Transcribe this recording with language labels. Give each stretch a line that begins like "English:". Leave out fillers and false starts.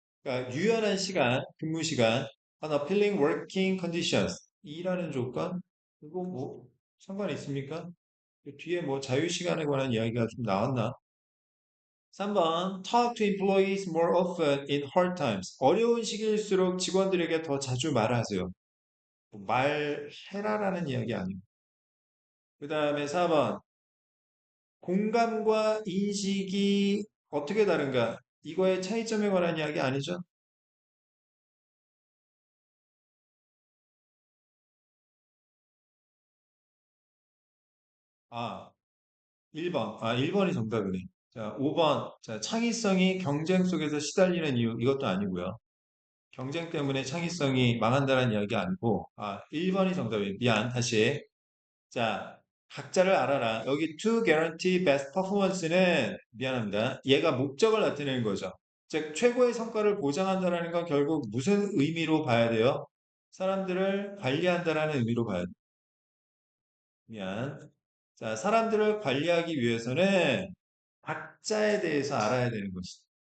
Korean: 그러니까 유연한 시간, 근무 시간.
English: An appealing working conditions.
Korean: 일하는 조건? 이거 뭐 상관 있습니까? 그 뒤에 뭐 자유시간에 관한 이야기가 좀 나왔나?
English: 3번 Talk to employees more often in hard times.
Korean: 어려운 시기일수록 직원들에게 더 자주 말하세요. 뭐 말해라라는 이야기 아니고. 그 다음에 4번 공감과 인식이 어떻게 다른가? 이거의 차이점에 관한 이야기 아니죠? 아, 1번. 1번이 정답이네. 자, 5번. 자, 창의성이 경쟁 속에서 시달리는 이유. 이것도 아니고요. 경쟁 때문에 창의성이 망한다는 이야기 아니고, 1번이 정답이에요. 미안, 다시. 자, 각자를 알아라.
English: 여기 to guarantee best performance는
Korean: 미안합니다. 얘가 목적을 나타내는 거죠. 즉, 최고의 성과를 보장한다는 건 결국 무슨 의미로 봐야 돼요? 사람들을 관리한다라는 의미로 봐야 돼요. 미안. 자, 사람들을 관리하기 위해서는 각자에 대해서 알아야 되는 것이다.